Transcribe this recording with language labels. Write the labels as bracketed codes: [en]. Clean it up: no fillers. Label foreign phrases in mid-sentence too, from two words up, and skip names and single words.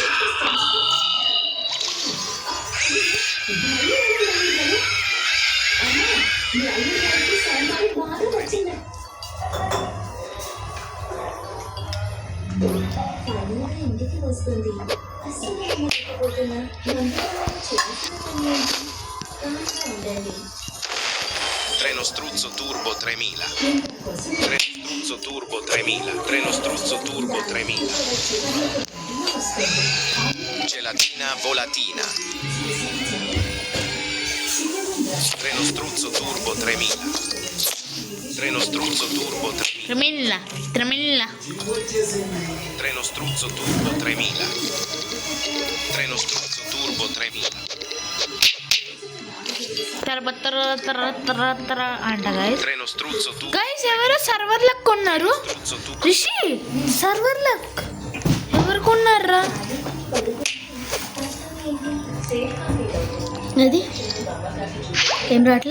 [te] మీ అల్లుడి గారికి సాంబారు బాగా వచ్చింది. ఫైనల్గా ఇంటికి వస్తుంది. అసలు లేకపోతున్నా చేసిన పని ఏంటి? కామ్గా ఉండండి. Treno Struzzo Turbo 3000. కోసం Treno Struzzo Turbo 3000. Treno Struzzo Turbo 3000. వస్తుంది. Gelatina volatina. Treno Struzzo Turbo 3000. Treno Struzzo Turbo 3000. త్రిమిల్ల Treno Struzzo Turbo 3000. Treno Struzzo Turbo 3000. తర అంట గైస్. Treno Struzzo Turbo. గైస్ ఎవరో [en] server lock [te] కొన్నారు. Struzzo Turbo. రిషి [en] server lock [te] ఎవరు కొన్నారా? అది ఏం రావట్లే.